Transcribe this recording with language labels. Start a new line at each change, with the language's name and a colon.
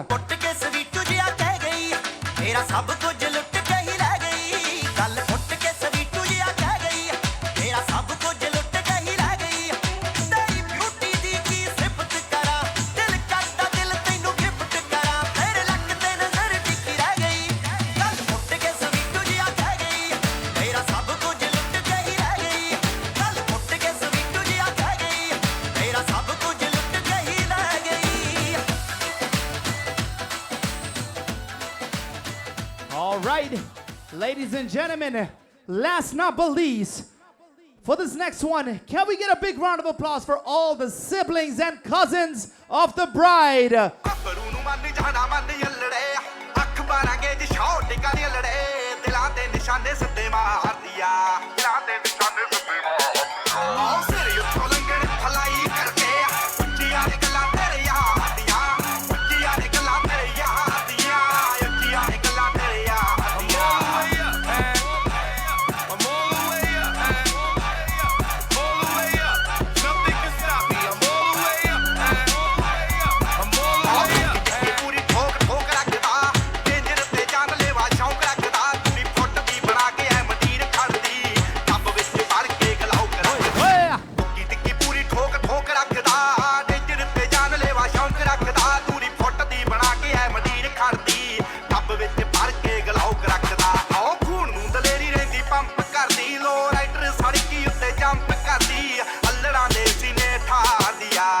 Punjabi: ਟੁੱਟ ਕੇ ਸਵੀਟੂ ਜਿਹਾ ਕਹਿ ਗਈ ਮੇਰਾ ਸਭ ਕੁਝ ਲੁੱਟ ਕੇ ਹੀ ਲੈ ਗਈ ਗੱਲ ਟੁੱਟ ਕੇ ਸਵੀਟੂ ਜਿਹਾ ਕਹਿ ਗਈ ਮੇਰਾ ਸਭ ਕੁਝ ਲੁੱਟ ਕੇ ਹੀ ਲੈ ਗਈ ਤੇਰੀ ਬਿਊਟੀ ਦੀ ਕੀ ਸਿਫਤ ਕਰਾਂ ਦਿਲ ਕਰਦਾ ਦਿਲ ਤੈਨੂੰ ਗਿਫਟ ਕਰਾਂ ਤੇਰੇ ਲੱਕ ਤੇ ਨਜ਼ਰ ਟਿੱਕੀ ਰਹਿ ਗਈ ਗੱਲ ਟੁੱਟ ਕੇ ਸਵੀਟੂ ਜਿਹਾ ਕਹਿ ਗਈ ਮੇਰਾ ਸਭ ਕੁਝ ਲੁੱਟ ਕੇ ਹੀ ਲੈ ਗਈ ਗੱਲ ਟੁੱਟ ਕੇ ਸਵੀਟੂ ਜਿਹਾ ਕਹਿ ਗਈ ਮੇਰਾ ਸਭ ਕੁਝ ਲੁੱਟ ਕੇ ਹੀ ਲੈ ਗਈ
English: All right, ladies and gentlemen, last not but least, for this next one, can we get a big round of applause for all the siblings and cousins of the bride?
Punjabi: ਗੱਭਰੂ ਨੂੰ ਮੰਨ ਜਾਣਾ ਮੰਨ ਯੱਲੜੇ ਅੱਖ ਮਾਰਾਂਗੇ ਜੀ ਸ਼ੌਟ ਕੁੜੀਆਂ ਦੀਆਂ ਲੜੇ ਦਿਲਾਂ ਤੇ ਨਿਸ਼ਾਨੇ ਸਿੱਧੇ ਮਾਰਦੀ ਆ ਦਿਲਾਂ ਤੇ ਨਿਸ਼ਾਨੇ ਸਿੱਧੇ ਮਾਰਦੀ ਆ ਸਿਰ ਉੱਤੋਂ ਲੰਘਣ ਫਲਾਈ ਕਰਕੇ ਉੱਚੀਆਂ ਨੇ ਗੱਲਾਂ ਤੇਰੇ ਯਾਰ ਦੀਆਂ ਉੱਚੀਆਂ ਨੇ ਗੱਲਾਂ ਤੇਰੇ ਯਾਰ ਦੀਆਂ ਉੱਚੀਆਂ ਨੇ ਗੱਲਾਂ ਤੇਰੇ ਯਾਰ ਦੀਆਂ
English: I'm all the way up, all the way up, nothing can stop me. I'm all the way up, I'm all the way up.
Punjabi: ਪੂਰੀ ਠੋਕ ਠੋਕ ਰੱਖਦਾ ਡੇਂਜਰ ਤੇ ਜਾਨ ਲੈਵਾ ਸ਼ੌਂਕ ਰੱਖਦਾ ਪੂਰੀ ਫੁੱਟ ਦੀ ਬਣਾ ਕੇ ਐ ਮਦੀਰ ਖੜਦੀ ਟੱਬ ਵਿੱਚ ਭਰ ਕੇ ਗਲਾਉ ਕਰਾ ਟਿੱਕੀ ਟਿੱਕੀ ਪੂਰੀ ਠੋਕ ਠੋਕ ਰੱਖਦਾ ਡੇਂਜਰ ਤੇ ਜਾਨ ਲੈਵਾ ਸ਼ੌਂਕ ਰੱਖਦਾ ਪੂਰੀ ਫੁੱਟ ਦੀ ਬਣਾ ਕੇ ਐ ਮਦੀਰ ਖੜਦੀ ਟੱਬ ਵਿੱਚ ਭਰ ਕੇ ਗਲਾਉ ਰੱਖਦਾ ਆਓ ਖੂਨ ਨੂੰ ਦਲੇਰੀ ਰਹਿੰਦੀ ਪੰਪ ਕਰਦੀ ਲੋ ਰਾਈਡਰ ਸੜਕੀ ਉੱਤੇ ਜੰਪ ਕਰਦੀ ਅੱਲੜਾਂ ਦੇ ਸੀਨੇ ਠਾਰਦੀ ਆ